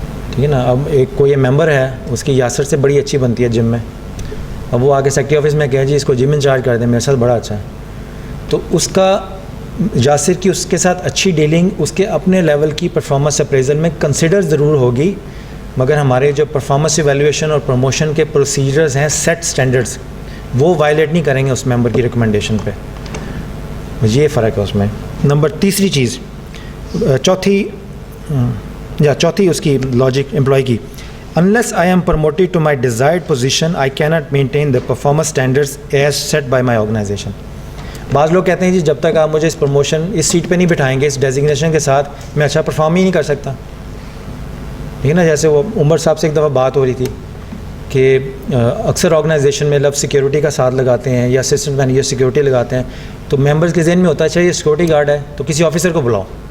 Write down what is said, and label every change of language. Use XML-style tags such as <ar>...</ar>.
<ur>ٹھیک ہے نا. اب ایک کوئی ممبر ہے, اس کی یاسر سے بڑی اچھی بنتی ہے جم میں, اب وہ آگے سیکٹری آفس میں کہے جی اس کو جم انچارج کر دیں, میرے ساتھ بڑا اچھا ہے, تو اس کا یاسر کی اس کے ساتھ اچھی ڈیلنگ اس کے اپنے لیول کی پرفارمنس اپریزل میں کنسیڈر ضرور ہوگی, مگر ہمارے جو پرفارمنس ایویلیویشن اور پروموشن کے پروسیجرز ہیں, سیٹ سٹینڈرڈز, وہ وائلیٹ نہیں کریں گے اس ممبر کی ریکمنڈیشن پہ. یہ فرق ہے اس میں. نمبر تیسری چیز, چوتھی یا چوتھی اس کی لاجک امپلائی کی,</ur> <en>unless I am promoted to my desired position I cannot maintain the performance standards as set by my organization.</en> <ur>بعض لوگ کہتے ہیں جی جب تک آپ مجھے اس پروموشن اس سیٹ پہ نہیں بٹھائیں گے, اس ڈیزگنیشن کے ساتھ, میں اچھا پرفارم ہی نہیں کر سکتا. ٹھیک ہے نا, جیسے وہ عمر صاحب سے ایک دفعہ بات ہو رہی تھی کہ اکثر آرگنائزیشن میں لفظ سیکیورٹی کا ساتھ لگاتے ہیں یا اسسٹنٹ مینیجر سیکیورٹی لگاتے ہیں, تو ممبرز کے ذہن میں ہوتا ہے اچھا یہ سیکیورٹی گارڈ ہے تو کسی آفیسر کو بلاؤ.</ur>